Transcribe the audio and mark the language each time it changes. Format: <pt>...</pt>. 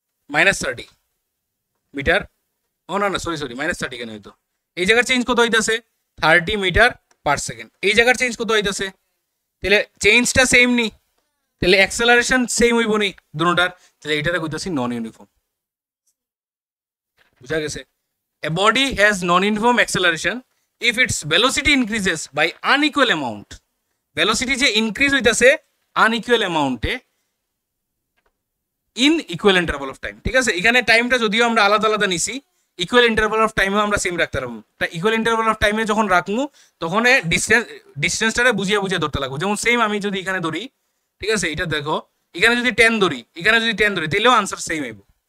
<bn>-30 metre. ও না না sorry -30 কেন হইতো? এই জায়গার চেঞ্জ কত হইতেছে? 30 মিটার পার সেকেন্ড। এই জায়গার চেঞ্জ কত হইতেছে? তাহলে চেঞ্জটা সেম নি, তাহলে অ্যাক্সেলারেশন সেম হইব নি দুটোটার। তাহলে এইটারে কইতাছি নন ইউনিফর্ম। বুঝা গেছে?</bn> <en>A body has non-uniform acceleration if its velocity increases by unequal amount. Velocity যে increase হইতাছে unequal amount এ in equal interval of time।</en> <bn>ঠিক আছে, এখানে টাইমটা যদিও আমরা আলাদা আলাদা নিছি, ইকুয়াল ইন্টারভাল অফ টাইমেও আমরা সেম রাখতে পারবো। তা ইকুয়াল ইন্টারভাল অফ টাইমে যখন রাখবো তখন ডিস্টেন্সটারে বুঝিয়ে বুঝিয়ে ধরতে লাগবো। যেমন সেম আমি যদি এখানে ধরি, ঠিক আছে, এটা দেখো, এখানে যদি 10 ধরি, এখানে যদি 10 ধরি, তাহলেও আনসার সেম হইব।</bn>